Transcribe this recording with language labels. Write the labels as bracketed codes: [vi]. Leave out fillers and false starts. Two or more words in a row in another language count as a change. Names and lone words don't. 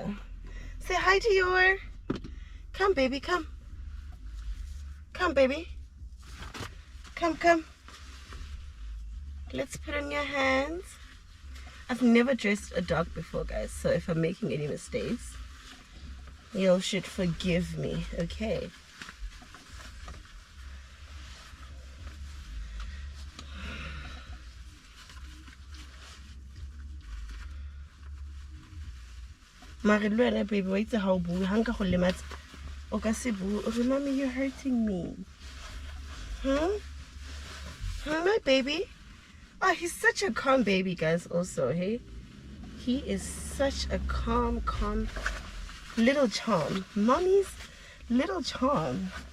[en] Say hi, Dior. Come, baby, come. Come, baby. Come, come. Let's put on your hands. I've never dressed a dog before, guys, so if I'm making any mistakes, you should forgive me, okay? [tn] Mare le wena, baby, wa itse ha o bue, ha nka go lematsa o ka se bue. [en] Oh, mommy, you're hurting me. Huh? Huh, my baby? Oh, he's such a calm baby, guys, also, hey? He is such a calm little charm. Mommy's little charm.